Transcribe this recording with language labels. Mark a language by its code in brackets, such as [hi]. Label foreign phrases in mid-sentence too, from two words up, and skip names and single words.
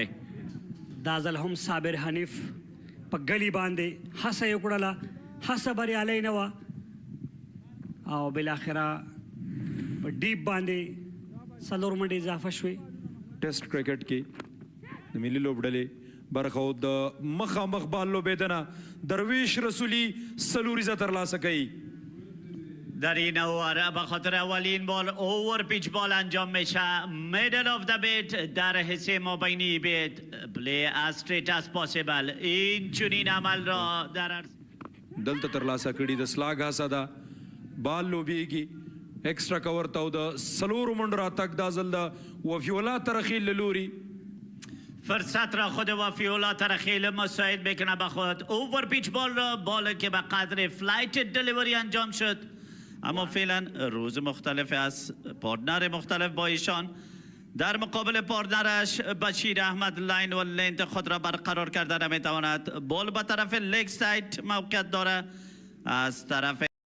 [ps] دا ځل هم صابر حنیف په ګلي باندې هڅه یې وکړله هڅه بریالی نه وه او بالاخره په ډیپ باندې 4 منډې اضافه شوې [en] Test cricket [ps] کې د ملي لوبډلې برخه او د مخامخ بال لوبېدنه درویش رسولی سلوریزه ترلاسه کوي [fa] در این اوور به خاطر اولین بال [en] over pitch ball [fa] انجام میشه [en] middle of the bat [fa] در حصه مابینی بیت پلی [en] as straight as possible [fa] این چنین عمل را در [ps] دلته ترلاسه کړي د سلاګ هڅه ده بال لوبېږي [en] extra cover [ps] ته او د سلورو منډو راتګ دا ځل د وفیولا ترخیل له لوري [fa] فرصت را خود وفیولا ترخیل مساعد میکنه به خود [en] over pitch ball [fa] را بالا که به قدر [en] flight delivery [fa] انجام شد اما فعلا روز مختلف است پارتنر مختلف با ایشان در مقابل پارتنرش بشیر احمد لاین و لنت خود را برقرار کرده نمیتواند بال به طرف [en] leg side [fa] موقعیت داره از طرف